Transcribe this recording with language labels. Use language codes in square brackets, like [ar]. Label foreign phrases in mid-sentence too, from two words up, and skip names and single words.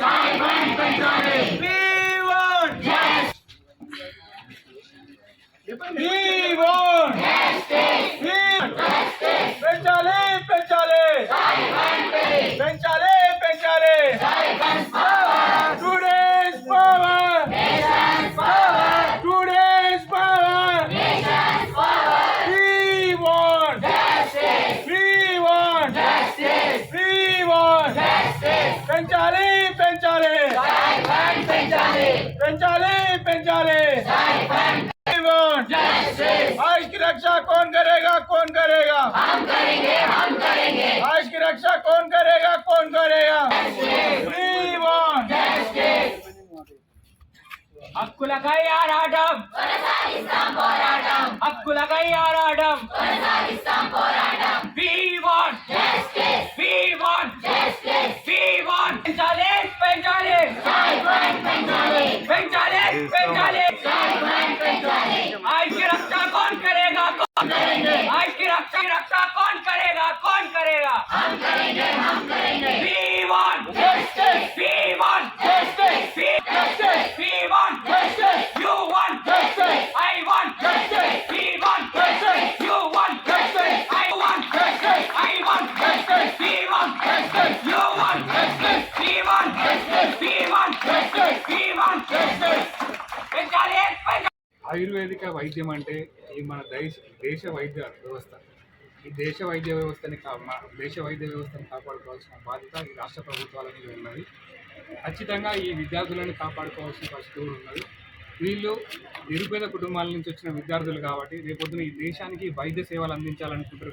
[te] పెంచాలి పెంచాలి పెంచాలి పెంచాలి [en] students power students power [te] పెంచాలి పెంచాలి పెంచాలి పెంచాలి [hi] आज की रक्षा कौन करेगा कौन करेगा हम करेंगे आज की रक्षा कौन करेगा कौन करेगा [te] హక్కులకై ఆరాటం హక్కులకై ఆరాటం [en] we want justice we want justice we want [te] పెంచాలి పెంచాలి పెంచాలి పెంచాలి పెంచాలి [hi] आज की रक्षा कौन करेगा कौन करेंगे आज की रक्षा कौन करेगा हम करेंगे [en] we want justice we want justice we want justice you want justice I want justice we want justice you want justice I want justice I want justice we want justice you want justice we want justice we want justice we want justice [te] ఆయుర్వేదిక వైద్యం అంటే ఈ మన దేశ వైద్య వ్యవస్థ. ఈ దేశ వైద్య వ్యవస్థని కాపాడుకోవాల్సిన బాధ్యత ఈ రాష్ట్ర ప్రభుత్వాల మీద ఉన్నది. ఖచ్చితంగా ఈ విద్యార్థులను కాపాడుకోవాల్సిన పరిస్థితి కూడా ఉన్నది. వీళ్ళు నిరుపేద కుటుంబాల నుంచి వచ్చిన విద్యార్థులు కాబట్టి రేపొద్దున ఈ దేశానికి వైద్య సేవలు అందించాలనుకుంటారు.